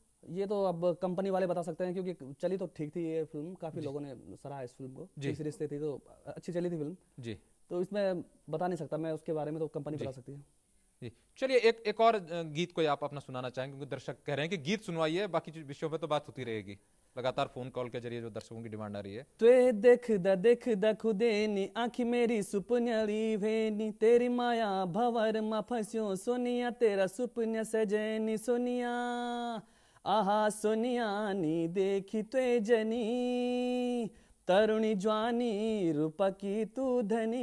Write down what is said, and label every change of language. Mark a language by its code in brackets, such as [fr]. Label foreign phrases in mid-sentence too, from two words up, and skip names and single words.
[hi] ये तो अब कंपनी वाले बता सकते हैं, क्योंकि चली तो ठीक थी ये फिल्म, काफी लोगों ने सराहा इस फिल्म को, तीसरे रिश्ते थी तो अच्छी चली थी फिल्म जी। तो इसमें बता नहीं सकता मैं उसके बारे में, तो कंपनी बता सकती है जी। चलिए एक और गीत कोई आप अपना सुनाना चाहेंगे, क्योंकि दर्शक कह रहे हैं कि गीत सुनवाइए, बाकी विषयों पे तो बात होती रहेगी। लगातार फोन कॉल के जरिए जो दर्शकों की डिमांड आ रही है। [gbm] त्वे देख द खुदे नी आँखी मेरी सुपन्याली वेनी, तेरी माया भंवर मा फंस्यो सोनिया, तेरा सुपन्या सजनी सोनिया। आहा सोनिया नी देखी त्वे जनी, तरुणी ज्वानी रूप की तू धनी।